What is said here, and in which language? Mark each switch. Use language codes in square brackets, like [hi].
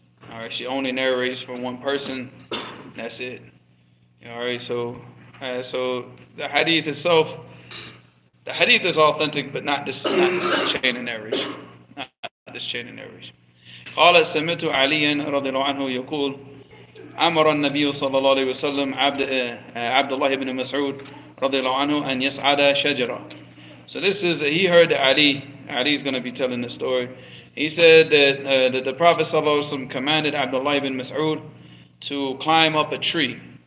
[en] Alright, she only narrates from one person. That's it. Alright, so the hadith itself, the hadith is authentic, but not this chain of narration. Not this chain of narration. [ar] قالت سمعت عليا رضي الله عنه يقول أمر النبي صلى الله عليه وسلم عبد الله بن مسعود رضي الله عنه أن يصعد شجرة. [en] So this is, he heard that Ali is going to be telling the story. He said that the Prophet ﷺ commanded Abdullah ibn Mas'ud to climb up a tree.